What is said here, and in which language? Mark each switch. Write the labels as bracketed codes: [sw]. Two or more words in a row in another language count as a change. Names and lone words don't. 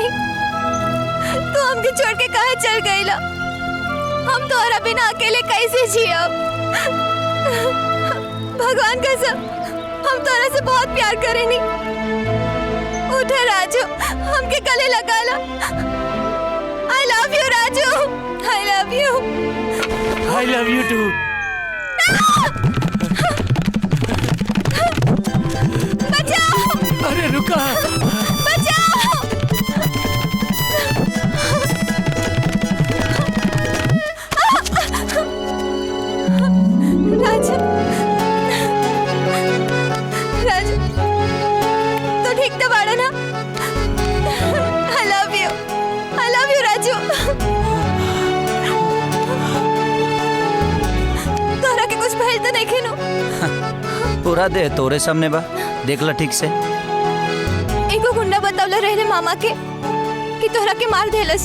[bho] तू हमके छोड़ के कहाँ चल गईला? हम तोहरा बिना अकेले कैसे जियब? भगवान कसम, हम तोहरा से बहुत प्यार करेनी। उठे राजू, हमके गले लगा ला। [en] I love you राजू, I love you। I love you too। [bho] बचाओ! अरे रुका! बचाओ! राजू, राजू, तो ठीक तो बाड़ा ना? [en] I love you राजू। [bho] तोहरा के कुछ भइल तो नहीं खेनो? पूरा दे तोरे सामने बा, देख ला ठीक से। एगो गुंडा बतावला रहले मामा के कि तोहरा के मार देलस।